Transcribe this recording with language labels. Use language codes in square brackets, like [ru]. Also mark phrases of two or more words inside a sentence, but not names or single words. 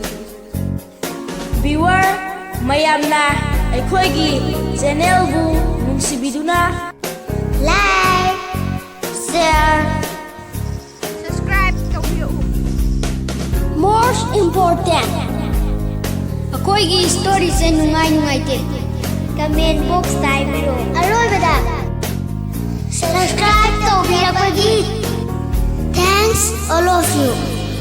[mni] Viewer mayamna aikoigi channel bu nungsibiduna [en] like, share, [mni] subscribe taubiyo. [en] most important [mni] ꯑꯩꯈꯣꯏꯒꯤ ꯁ꯭ꯇꯣꯔꯤꯁꯦ ꯅꯨꯡꯉꯥꯏꯇꯦ [en] comment box [mni] ꯇꯥꯏꯕꯤꯔꯣ ꯑꯔꯣꯏꯕꯗ [en] subscribe ꯇꯧꯕꯤꯔꯛꯄꯒꯤ thanks all of you